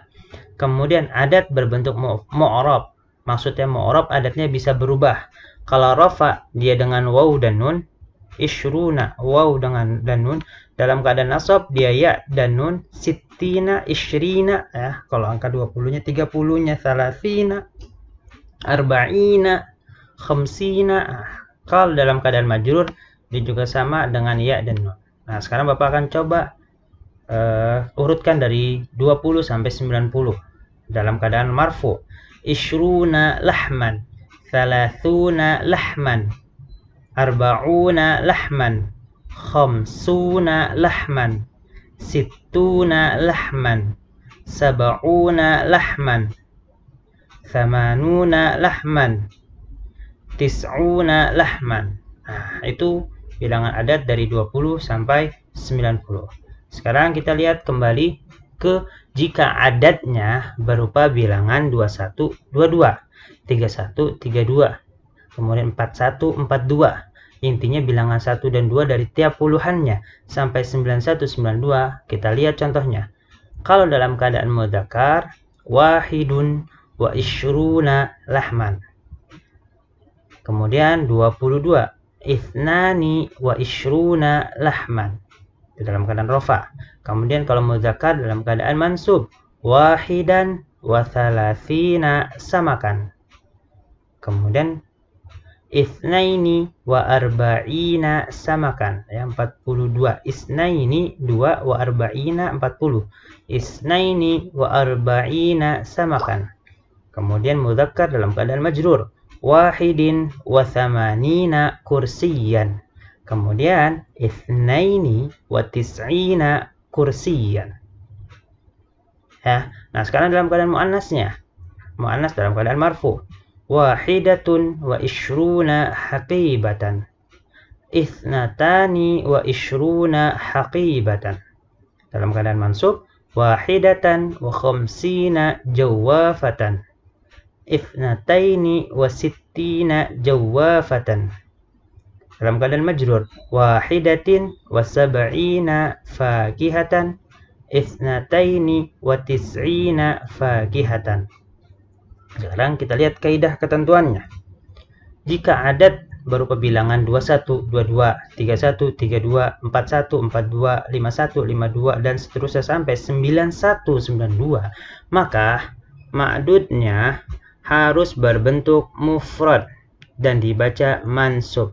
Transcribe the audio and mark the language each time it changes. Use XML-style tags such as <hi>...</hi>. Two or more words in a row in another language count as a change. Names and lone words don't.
<id>Kemudian adat berbentuk mu'rab. Maksudnya mu'rab adatnya bisa berubah. Kalau rafa dia dengan waw dan nun, isyruna waw dengan dan nun. Dalam keadaan nasab dia ya dan nun,</id> <ar>ستين عشرين</ar> <id>ya. Kalau angka 20-nya 30-nya</id> <ar>ثلاثين، أربعين، خمسين.</ar> <id>Kalau dalam keadaan majrur dia juga sama dengan ya dan nun. Nah, sekarang Bapak akan coba urutkan dari 20 sampai 90 dalam keadaan marfu.</id> <ar>عشرون لحما، ثلاثون لحما، أربعون لحما، خمسون لحما، ستون لحما، سبعون لحما، ثمانون لحما، تسعون لحما.</ar> <id>Nah, itu bilangan adat dari 20 sampai 90. Sekarang kita lihat kembali ke jika adatnya berupa bilangan 21, 22, 31, 32, kemudian 41, 42. Intinya bilangan 1 dan 2 dari tiap puluhannya sampai 91, 92. Kita lihat contohnya. Kalau dalam keadaan mudzakkar,</id> <ar>واحد وعشرون لحما. Kemudian 22, اثنان وعشرون لحما.</ar> <id>Itu dalam keadaan rafa. Kemudian kalau mudzakkar dalam keadaan mansub,</id> <ar>واحدا وثلاثين سمكا. Kemudian اثنين وأربعين سمكا. Ya, 42. Itsnaini 2 wa arba'ina 40. اثنين وأربعين سمكا.</ar> <id>Kemudian mudzakkar dalam keadaan majrur,</id> <ar>واحد وثمانين كرسيا. Kemudian اثنين وتسعين كرسيا.</ar> <id>Ya. Nah, sekarang dalam keadaan muannasnya. Muannas dalam keadaan marfu.</id> <ar>واحدة وعشرون حقيبة. اثنتان وعشرون حقيبة.</ar> <id>Dalam keadaan mansub,</id> <ar>واحدة وخمسين جوافة. اثنتين وستين جوافة.</ar> <id>Dalam keadaan majrur,</id> <ar>واحدة وسبعين فاكهة, اثنتين وتسعين فاكهة.</ar> <id>Sekarang kita lihat kaidah ketentuannya. Jika adat berupa bilangan 21, 22, 31, 32, 41, 42, 51, 52 dan seterusnya sampai 91, 92, maka ma'dudnya harus berbentuk mufrad dan dibaca mansub.</id>